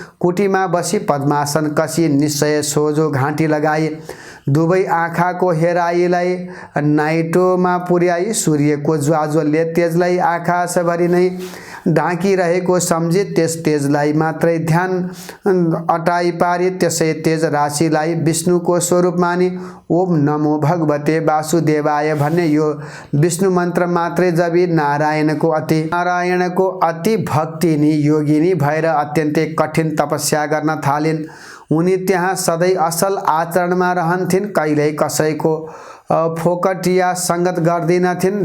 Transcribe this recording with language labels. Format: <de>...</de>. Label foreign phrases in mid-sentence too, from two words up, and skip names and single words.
<ne>कुटीमा बसी पद्मासन कसी निश्चय सोझो घाँटी लगाई दुवै आँखाको हेराइलाई नाइटोमा पुर्याई सूर्यको ज्वाज्वल्य तेजलाई आकाशभरि नै ढाकिरहेको सम्झी त्यस तेजलाई मात्रै ध्यान अटाई पारी त्यसै तेज राशिलाई विष्णुको स्वरूप मानी ओम नमो भगवते वासुदेवाय भन्ने यो विष्णु मन्त्र मात्रै जपी नारायणको अति भक्तिनी योगिनी भएर अत्यन्तै कठिन तपस्या गर्न थालिन्। उनी त्यहाँ सधैँ असल आचरणमा रहन्थिन्, कहिल्यै कसैको फोकटिया सङ्गत गर्दिनथिन्।</ne>